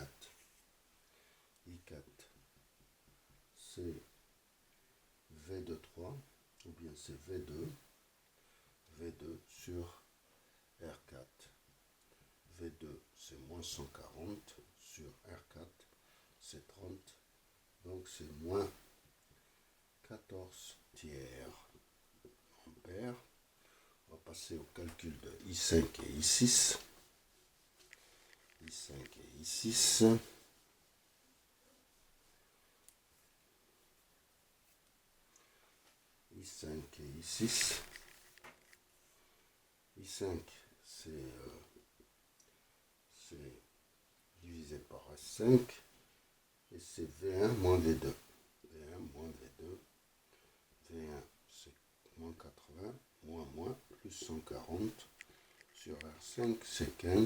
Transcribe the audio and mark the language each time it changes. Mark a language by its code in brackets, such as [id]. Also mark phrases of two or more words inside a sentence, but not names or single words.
[fr] I4, c'est V23, ou bien c'est V2 sur R4. V2, c'est moins 140 sur R4, c'est 30, donc c'est moins 14 tiers ampères. On va passer au calcul de I5 et I6. I5 et I6. I5 et I6. I5, c'est divisé par S5 et c'est V1 moins V2. V1 moins V2. V1, c'est moins 80, moins, plus 140 sur R5, c'est 15.